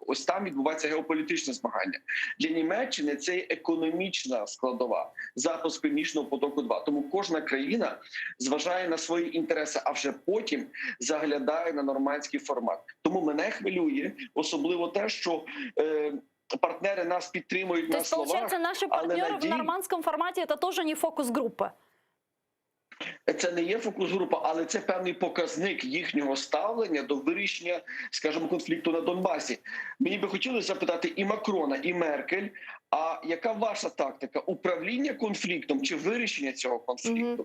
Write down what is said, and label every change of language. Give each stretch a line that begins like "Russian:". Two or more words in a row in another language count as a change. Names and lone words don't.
Ukrainian: Ось там відбувається геополітичне змагання. Для Німеччини це є економічна складова, запуск Північного потоку-2. Тому кожна країна зважає на свої інтереси, а вже потім заглядає на нормандський формат. Тому мене хвилює особливо те, що партнеры нас підтримують на словах.
Russian: То есть, получается, наши партнеры в нормандском формате – это тоже не фокус-группа?
Ukrainian: Це не є фокус-група, але це певний показник їхнього ставлення до вирішення, скажімо, конфлікту на Донбасі. Мені би хотілося запитати і Макрона, і Меркель, а яка ваша тактика? Управління конфліктом чи вирішення цього конфлікту?